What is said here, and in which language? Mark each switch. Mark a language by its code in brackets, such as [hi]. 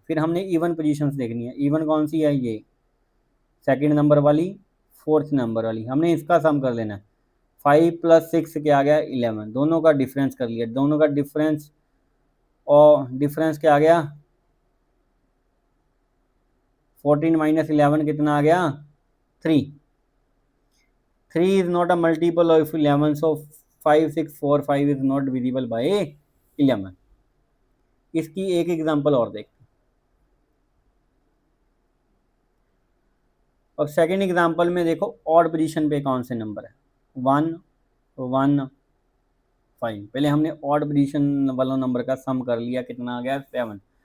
[hi] फिर हमने even positions देखनी है। इवन कौन सी है, ये सेकंड नंबर वाली, फोर्थ नंबर वाली, हमने इसका सम कर लेना है। 5 + 6 क्या आ गया 11, दोनों का डिफरेंस कर लिया, दोनों का डिफरेंस, और डिफरेंस क्या आ गया 14 - 11 कितना आ गया 3। [en] 3 is not a multiple of 11, so 5 6 4 5 is not divisible by 11। [hi] इसकी एक एग्जांपल और देखते हैं। और सेकंड एग्जांपल में देखो ऑड पोजीशन पे कौन से नंबर है 1 1 5। पहले हमने ऑड पोजीशन वाला नंबर का सम कर लिया, कितना आ गया 7।